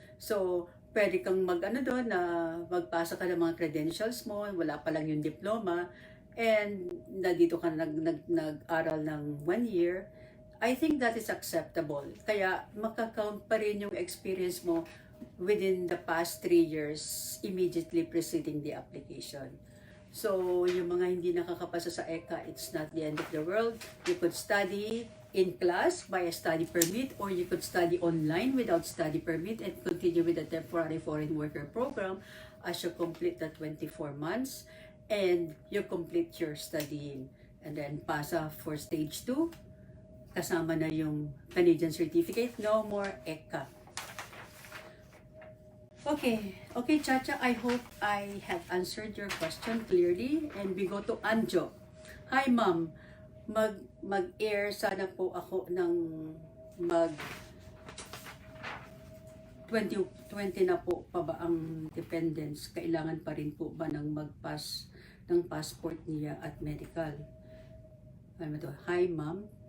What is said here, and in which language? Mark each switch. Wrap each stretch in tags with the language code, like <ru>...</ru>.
<tl>So, pwede kang doon na magpasa ka ng mga credentials mo, wala pa lang yung diploma, and dito ka nag-aral ng 1 year.</tl> <en>I think that is acceptable.</en> <tl>Kaya makakount pa rin yung experience mo</tl> <en>within the past 3 years immediately preceding the application. So,</en> <tl>yung mga hindi nakakapasa sa ECA,</tl> <en>it's not the end of the world. You could study in class by a study permit, or you could study online without study permit and continue with the temporary foreign worker program as you complete the 24 months and you complete your studying. And then, pasa for stage 2,</en> <tl>kasama na yung</tl> <en>Canadian certificate, no more ECA. Okay, Chacha, I hope I have answered your question clearly. And we go to Anjo. Hi, ma'am.</en> <tl>Mag-air sana po ako ng 2020 na po pa ba ang dependents? Kailangan pa rin po ba ng mag-pass ng passport niya at medical? Ano to? Hi, ma'am.</tl>